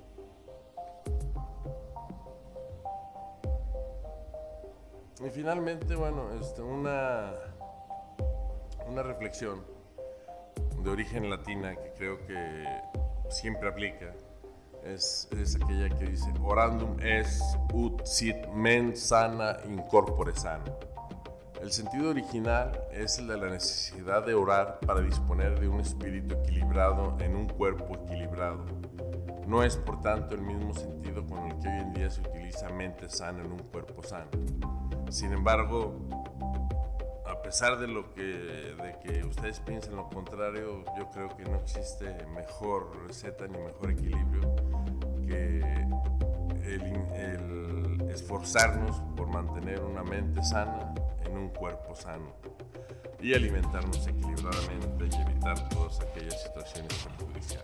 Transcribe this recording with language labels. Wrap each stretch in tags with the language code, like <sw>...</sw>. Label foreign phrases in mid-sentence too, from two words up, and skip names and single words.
<es>Y finalmente, una reflexión de origen latina que creo que siempre aplica, es aquella que dice</es> <la>orandum est ut sit mens sana in corpore sano.</la> <es>El sentido original es el de la necesidad de orar para disponer de un espíritu equilibrado en un cuerpo equilibrado. No es, por tanto, el mismo sentido con el que hoy en día se utiliza mente sana en un cuerpo sano. Sin embargo, a pesar de que ustedes piensen lo contrario, yo creo que no existe mejor receta ni mejor equilibrio que el esforzarnos por mantener una mente sana en un cuerpo sano y alimentarnos equilibradamente y evitar todas aquellas situaciones perjudiciales.</es>